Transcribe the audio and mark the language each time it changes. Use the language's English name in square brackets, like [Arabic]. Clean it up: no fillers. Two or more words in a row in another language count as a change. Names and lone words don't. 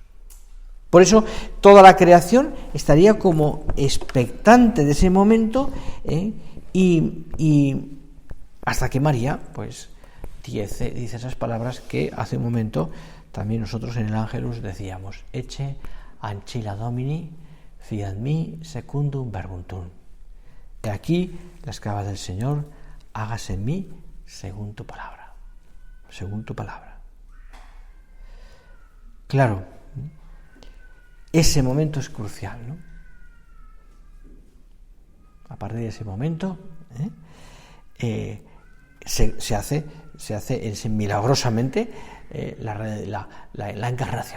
[Spanish] Por eso toda la creación estaría como expectante de ese momento, y hasta que María pues dice esas palabras que hace un momento también nosotros en el Ángelus decíamos: [Latin] Ecce ancilla Domini, fiat mi secundum verbum tuum. [Spanish] He aquí la esclava del Señor, hágase en mí según tu palabra. Según tu palabra. Claro, ese momento es crucial, ¿no? A partir de ese momento se hace milagrosamente la encarnación.